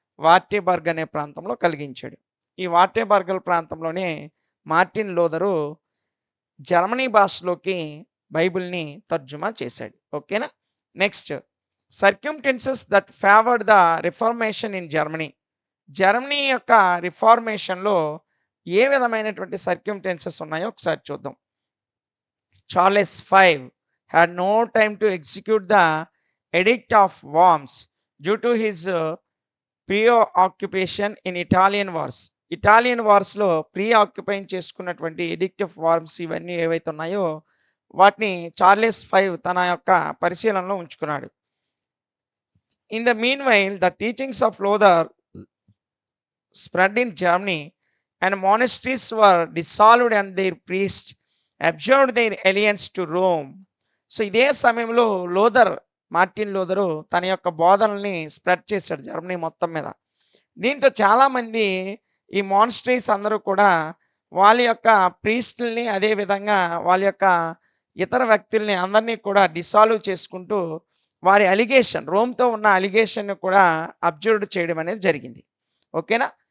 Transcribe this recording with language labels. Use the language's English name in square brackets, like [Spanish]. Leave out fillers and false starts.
[Telugu] వార్టెబర్గ్ అనే ప్రాంతంలో కలిగించాడు. ఈ వార్టెబర్గ్ ప్రాంతంలోనే మార్టిన్ లూథరు జర్మనీ భాషలోకి బైబిల్ని తర్జుమా చేశాడు. ఓకేనా. [English] Next, circumstances that favoured the reformation in Germany. [Telugu] Germany యొక్క రిఫార్మేషన్లో ఏ విధమైనటువంటి సర్క్యూమ్టెన్సెస్ ఉన్నాయో ఒకసారి చూద్దాం. [English] Charles V had no time to execute the Edict of Worms due to his preoccupation in Italian wars. [Telugu] Italian వార్స్లో ఆక్యుపైన్ చేసుకున్నటువంటి ఎడిక్ట్ ఆఫ్ వార్మ్స్ ఇవన్నీ ఏవైతే ఉన్నాయో వాటిని చార్లెస్ V తన యొక్క పరిశీలనలో ఉంచుకున్నాడు. [English] In the meanwhile the teachings of Luther spread in Germany and monasteries were dissolved and their priests abjured their allegiance to Rome. [Telugu] So ఇదే సమయంలో మార్టిన్ లూథరు తన యొక్క బోధనల్ని స్ప్రెడ్ చేశాడు జర్మనీ మొత్తం మీద. దీంతో చాలామంది ఈ మానిస్ట్రీస్ అందరూ కూడా వాళ్ళ యొక్క ప్రీస్టుల్ని, అదేవిధంగా వాళ్ళ యొక్క ఇతర వ్యక్తుల్ని అందరినీ కూడా డిసాల్వ్ చేసుకుంటూ వారి అలిగేషన్, రోమ్తో ఉన్న అలిగేషన్ కూడా అబ్జర్వ్ చేయడం అనేది జరిగింది. ఓకేనా.